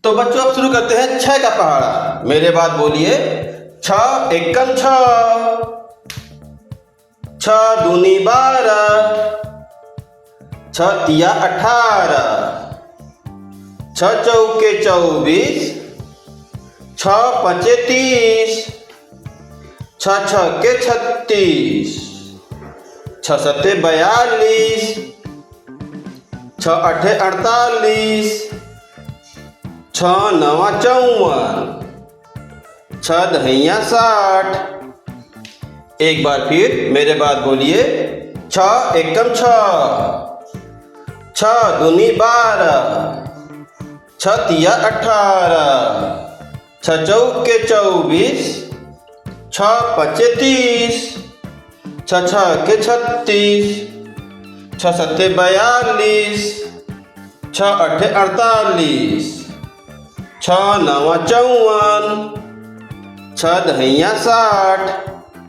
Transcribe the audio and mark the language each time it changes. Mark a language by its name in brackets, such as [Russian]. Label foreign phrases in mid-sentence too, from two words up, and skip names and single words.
[Hindi] तो बच्चों अब शुरू करते हैं छह का पहाड़ा। मेरे बाद बोलिए। छ एकम छ, छ दूनी 12, छ तिया 18, छ चौके 24, छ पंचे 30, छ छक्के 36, छ सत्ते 42, छ अठे 48, छ नवा 54, छ दहिया 60। एक बार फिर मेरे बाद बोलिए। छ एकम छ, छ दूनी 12, छ तिया 18, छ चौके 24, छ पंचे 30, छ छक्के 36, छ सत्ते 42, छ अठे 48, छ नवा 54, छ दहिया 60।